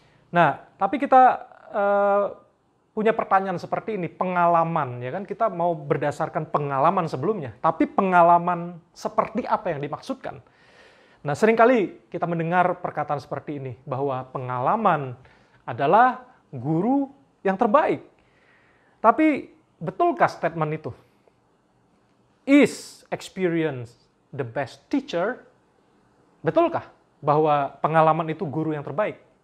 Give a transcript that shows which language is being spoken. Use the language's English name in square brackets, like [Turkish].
[Indonesian] Nah, tapi kita punya pertanyaan seperti ini, pengalaman, ya kan, kita mau berdasarkan pengalaman sebelumnya, tapi pengalaman seperti apa yang dimaksudkan? Nah, seringkali kita mendengar perkataan seperti ini, bahwa pengalaman adalah guru yang terbaik. Tapi, betulkah statement itu? [English] Is experience the best teacher? [Indonesian] Betulkah bahwa pengalaman itu guru yang terbaik?